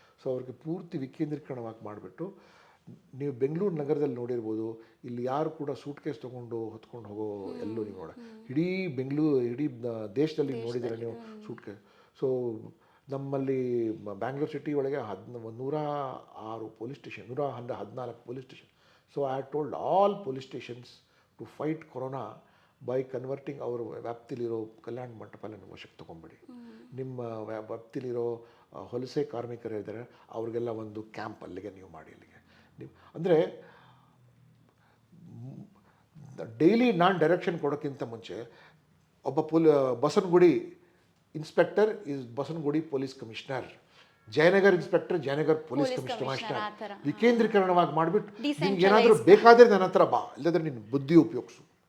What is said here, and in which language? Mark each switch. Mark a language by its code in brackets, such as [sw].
[kn] So ಅವ್ರಿಗೆ ಪೂರ್ತಿ ವಿಕೇಂದ್ರೀಕರಣವಾಗಿ ಮಾಡಿಬಿಟ್ಟು, ನೀವು ಬೆಂಗಳೂರು ನಗರದಲ್ಲಿ ನೋಡಿರ್ಬೋದು, ಇಲ್ಲಿ ಯಾರು ಕೂಡ ಸೂಟ್ ಕೇಸ್ ತೊಗೊಂಡು ಹೊತ್ಕೊಂಡು ಹೋಗೋ ಎಲ್ಲೂ ನೀವು ಇಡೀ ದೇಶದಲ್ಲಿ ನೋಡಿದ್ದೀರ ನೀವು ಸೂಟ್ ಕೇಸ್. ಸೊ ನಮ್ಮಲ್ಲಿ ಬ್ಯಾಂಗ್ಳೂರ್ ಸಿಟಿ ಒಳಗೆ 106 police station, 114 police station. [en] So I had told all police stations to fight corona by converting our [kn] ವ್ಯಾಪ್ತಿಲಿರೋ ಕಲ್ಯಾಣ ಮಂಟಪನ ವಶಕ್ಕೆ ತೊಗೊಂಬಿಡಿ. ನಿಮ್ಮ ವ್ಯಾಪ್ತಿಲಿರೋ ಹೊಲಸೆ ಕಾರ್ಮಿಕರು ಇದ್ದಾರೆ ಅವ್ರಿಗೆಲ್ಲ ಒಂದು ಕ್ಯಾಂಪ್ ಅಲ್ಲಿಗೆ ನೀವು ಮಾಡಿ. ಅಲ್ಲಿಗೆ ನೀವು ಅಂದರೆ ಡೈಲಿ ನಾನು ಡೈರೆಕ್ಷನ್ ಕೊಡೋಕ್ಕಿಂತ ಮುಂಚೆ ಒಬ್ಬ Basavanagudi inspector is Basavanagudi police commissioner, Jayanagar inspector Jayanagar police commissioner, ವಿಕೇಂದ್ರೀಕರಣವಾಗಿ ಮಾಡಿಬಿಟ್ಟು ನಿಮ್ಗೆ ಏನಾದರೂ ಬೇಕಾದರೆ ನನ್ನ ಹತ್ರ ಬಾ, ಇಲ್ಲದ್ರೆ ನಿನ್ನ ಬುದ್ಧಿ ಉಪಯೋಗಿಸು.